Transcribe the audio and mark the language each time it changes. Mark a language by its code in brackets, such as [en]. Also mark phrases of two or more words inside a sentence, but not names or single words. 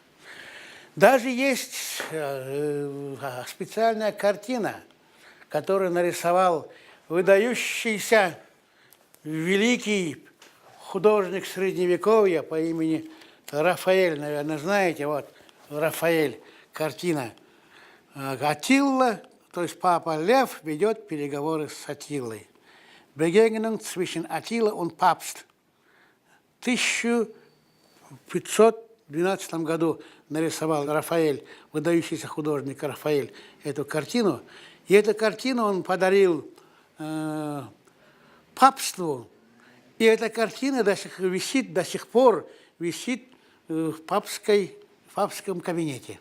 [ru] Даже есть специальная картина, которую нарисовал выдающийся великий художник Средневековья по имени Рафаэль, наверное, знаете, вот Рафаэль, картина. Аттила, то есть папа Лев, ведет переговоры с Аттилой. [de] Begegnung zwischen Attila und Papst. [ru] В 1512 году нарисовал Рафаэль, выдающийся художник Рафаэль, эту картину. И эту картину он подарил папству. И эта картина до сих пор висит в папском кабинете.